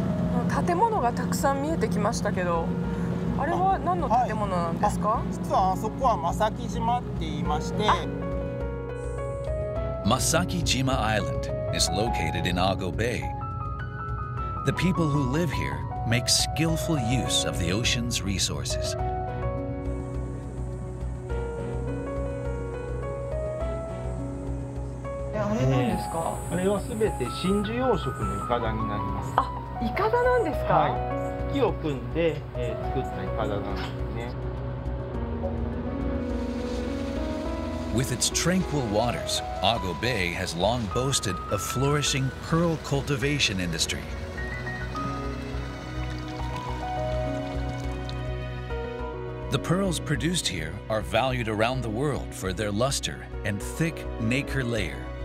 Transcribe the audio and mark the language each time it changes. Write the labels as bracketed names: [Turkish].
[Japanese] Buildings 建物がたくさん見えてきましたけど、あれは何の建物なんですか？実はあそこは正木島って言いまして、 [English] Ise-Shima Island is located in Ongo Bay. The people who live here make skillful use of the ocean's resources. [Japanese] あれなんですか？あれはすべて真珠養殖のイカダになります。あ、イカダなんですか？はい。木を組んで、作ったイカダなんですね。 [English] With its tranquil waters, Ongo Bay has long boasted a flourishing pearl cultivation industry. The pearls produced here are valued around the world for their luster and thick nacre layer.